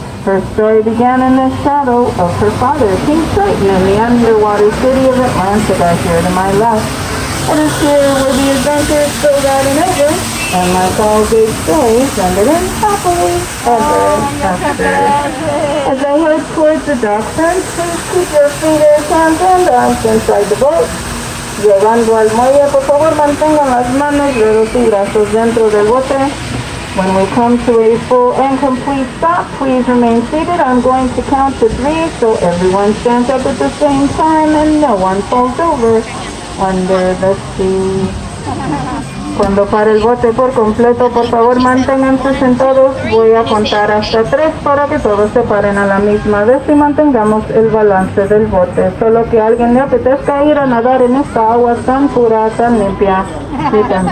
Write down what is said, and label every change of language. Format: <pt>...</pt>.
<en>Her story began in the shadow of her father, King Triton, in the underwater city of Atlantica here to my left. It is here where the adventures go out and over, and like all good stories, ended in happily ever after. As I head towards the dock fence, please keep your feet, hands, and arms inside the boat.</en> <es>Llegando al muelle, por favor mantengan las manos, dedos y brazos dentro del bote.</es> <en>When we come to a full and complete stop, please remain seated. I'm going to count to 3, so everyone stands up at the same time and no one falls over under the sea.</en> <es>Cuando pare el bote por completo, por favor manténganse sentados. Voy a contar hasta 3 para que todos se paren a la misma vez y mantengamos el balance del bote. Solo que a alguien le apetezca ir a nadar en esta agua tan pura, tan limpia y tan</es>